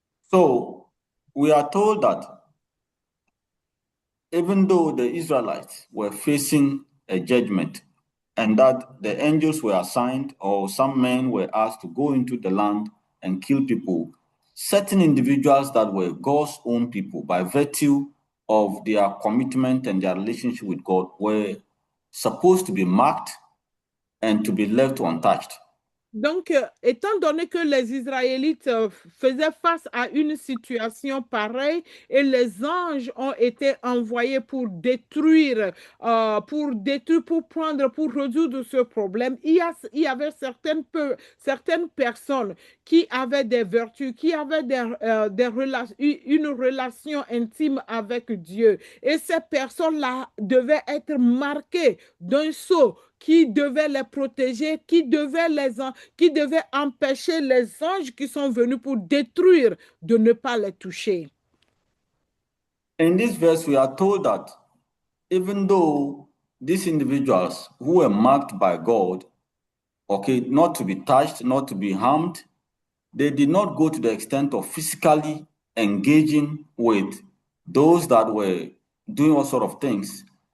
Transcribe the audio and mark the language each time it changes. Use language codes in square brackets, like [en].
[en] So, we are told that even though the Israelites were facing a judgment and that the angels were assigned or some men were asked to go into the land and kill people, certain individuals that were God's own people by virtue of their commitment and their relationship with God were supposed to be marked and to be left untouched. [fr] Donc, étant donné que les Israélites faisaient face à une situation pareille et les anges ont été envoyés pour prendre, pour résoudre ce problème, il y avait certaines personnes qui avaient des vertus, qui avaient une relation intime avec Dieu. Et ces personnes-là devaient être marquées d'un sceau qui devait les protéger, qui devait empêcher les anges qui sont venus pour détruire de ne pas les toucher. [en] In this verse, we are told that even though these individuals who were marked by God, okay, not to be touched, not to be harmed, they did not go to the extent of physically engaging with those that were doing all sort of things.